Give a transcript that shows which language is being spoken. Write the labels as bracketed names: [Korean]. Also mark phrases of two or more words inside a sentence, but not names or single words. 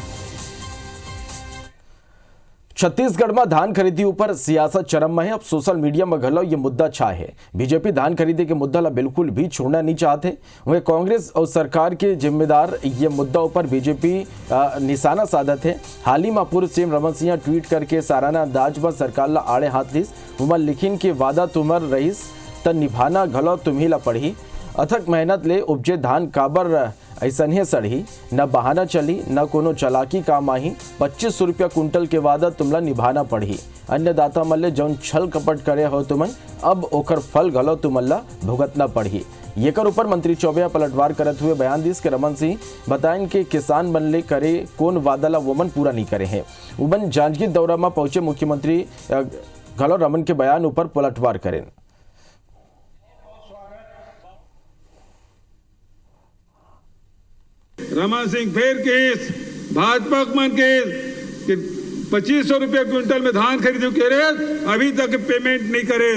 [Chhattisgarhi] छत्तीसगढ़ में धान खरीदी ऊपर सियासत चरम में है। अब सोशल मीडिया में घलो ये मुद्दा छा है। बीजेपी धान खरीदी के मुद्दा ला बिल्कुल भी छोड़ना नहीं चाहते। वहीं कांग्रेस और सरकार के जिम्मेदार ये मुद्दा ऊपर बीजेपी निशाना साधत है। हाल ही में पूर्व सीएम रमन सिंह ट्वीट करके साराना अंदाज में सरकार ला आड़े हाथ लीस। उमर लिखिन के वादा तुमर रहीस त निभाना घलो तुम्ही ला पढ़ी। अथक मेहनत ले उपजे धान काबर ऐसने सड़ी, न बहाना चली न कोनो चलाकी काम आही। 2500 रुपया कुंटल के वादा तुमला निभाना पड़ी। अन्नदाता मल्ले जौन छल कपट करे हो तुमन, अब ओकर फल घलो तुमल्ला भुगतना पड़ी। येकर ऊपर मंत्री चौबे पलटवार करत हुए बयान दिस के रमन सिंह बताएं कि किसान बनले करे कौन वादा ला वमन पूरा नहीं करे हैं। उमन जांजगीर दौरा में पहुंचे मुख्यमंत्री घलो रमन के बयान ऊपर पलटवार करें। रमन सिंह फिर केस भाजपा मन के 2500 रुपया क्विंटल में धान खरीदो कह रहे, अभी तक पेमेंट नहीं करे।